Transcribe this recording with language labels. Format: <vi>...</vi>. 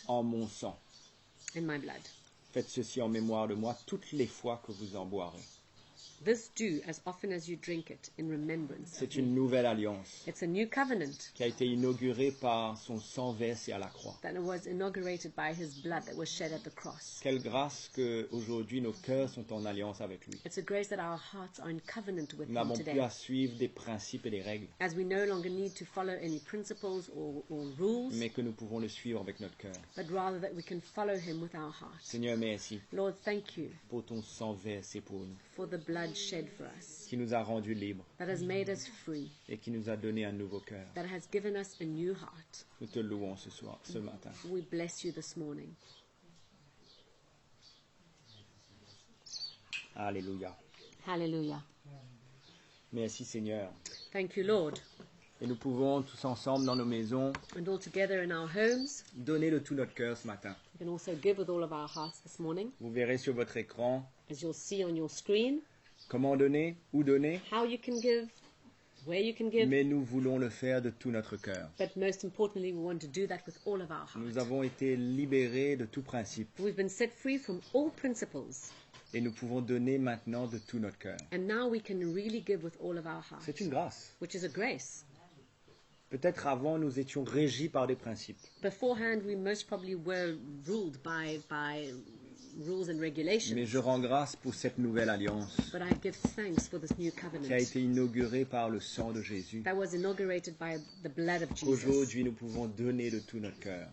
<fr>En mon sang.</fr> <en>in my blood.</en> <fr>Faites ceci en mémoire de moi toutes les fois que vous en boirez.</fr> <en>This do as often as you drink it in remembrance of</en> <fr>C'est</fr> <en>me."</en> <fr>une nouvelle alliance</fr> <en>It's a new covenant</en> <fr>qui a été inaugurée par son sang versé à la croix.</fr> <en>that was inaugurated by his blood that was shed at the cross.</en> <fr>Quelle grâce qu'aujourd'hui nos cœurs sont en alliance avec lui.</fr> <en>It's a grace that our hearts are in covenant with</en> <fr>Nous n'avons plus</fr> <en>today,</en> <fr>à suivre des principes et des règles,</fr> <en>as we no longer need to follow any principles or rules,</en> <fr>mais que nous pouvons le suivre avec notre cœur.</fr> <en>but rather that we can follow him with our heart.</en> <fr>Seigneur, merci</fr> <en>Lord, thank you</en> <fr>pour ton sang versé pour nous,</fr> <en>for the blood shed for us,</en> <fr>qui nous a rendus libres</fr> <en>that has made us free,</en> <fr>et qui nous a donné un nouveau cœur.</fr> <en>that has given us a new heart.</en> <fr>Nous te louons ce matin.</fr> <en>We bless you this morning.</en> <fr>Alléluia.</fr> <en>Hallelujah.</en> <fr>Merci Seigneur.</fr> <en>Thank you, Lord.</en> <fr>Et nous pouvons tous ensemble dans nos maisons</fr> <en>And all together in our homes,</en> <fr>donner de tout notre cœur ce matin.</fr> <en>we can also give with all of our hearts this morning.</en> <fr>Vous verrez sur votre écran</fr> <en>As you'll see on your screen,</en> <fr>comment donner, où donner,</fr> <en>how you can give, where you can give,</en> <fr>mais nous voulons le faire de tout notre cœur.</fr> <en>but most importantly, we want to do that with all of our heart.</en> <fr>Nous avons été libérés de tout principe</fr> <en>We've been set free from all principles,</en> <fr>et nous pouvons donner maintenant de tout notre cœur.</fr> <en>and now we can really give with all of our heart,</en> <fr>C'est une grâce.</fr> <en>which is a grace.</en> <fr>Peut-être avant nous étions régis par des principes,</fr> <en>Beforehand, we most probably were ruled by rules and regulations,</en> <fr>mais je rends grâce pour cette nouvelle alliance</fr> <en>but I give thanks for this new</en> <fr>qui a</fr> <en>covenant</en> <fr>été inaugurée par le sang de Jésus.</fr> <en>that was inaugurated by the blood of Jesus,</en> <fr>Aujourd'hui, nous pouvons donner de tout notre cœur.</fr>